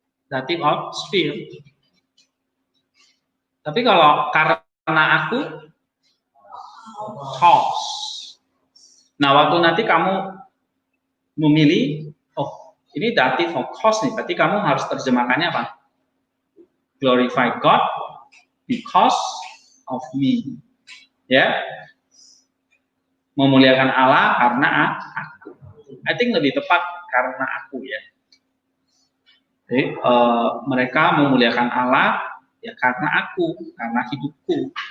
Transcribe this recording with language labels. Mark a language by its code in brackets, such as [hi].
[en] Datif of sphere. [id] Tapi kalau karena aku, cause. Nah, waktu nanti kamu memilih, oh ini datif of cause nih, berarti kamu harus terjemahkannya apa? [en] Glorify God because of me. Ya. [id] Memuliakan Allah karena aku. [en] I think [id] lebih tepat karena aku ya. Jadi, mereka memuliakan Allah ya karena aku, karena hidupku.